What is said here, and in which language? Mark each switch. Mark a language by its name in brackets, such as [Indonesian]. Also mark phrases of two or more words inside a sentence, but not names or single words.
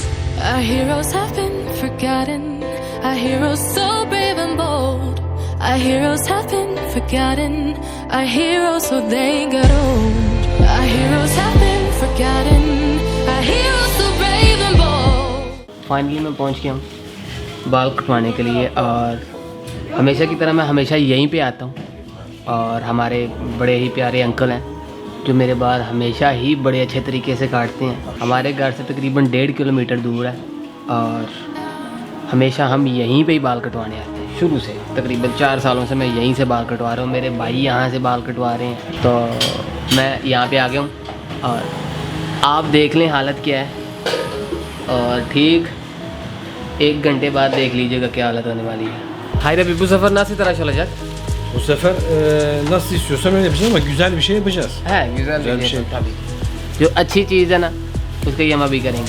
[English] Our heroes have been forgotten, our heroes so brave and bold. Our heroes have been forgotten, our heroes so they got old. Our heroes have been forgotten, our heroes so brave and bold. [Hindi] फाइनली मैं पहुंच गया हूँ बाल कटवाने के लिए, और हमेशा की तरह मैं हमेशा यहीं पे आता हूँ, और हमारे बड़े ही प्यारे अंकल हैं जो मेरे बाल हमेशा ही बड़े अच्छे तरीके से काटते हैं। हमारे घर से तकरीबन 1.5 किलोमीटर दूर है, और हमेशा हम यहीं पे ही बाल कटवाने आते हैं। शुरू से तकरीबन 4 सालों से मैं यहीं से बाल कटवा रहा हूँ, मेरे भाई यहाँ से बाल कटवा रहे हैं, तो मैं यहाँ पे आ गया हूँ, और आप देख लें हालत क्या है, और ठीक 1 घंटे बाद देख लीजिएगा क्या हालत होने वाली है। [Turkish] Hayır abi, bu sefer nasıl tıraş olacak? Bu sefer nasıl istiyorsan öyle yapacağız ama güzel bir şey yapacağız. है güzel bir şey tabii. [Hindi] जो अच्छी चीज़ है ना उसका ही हम अभी करेंगे।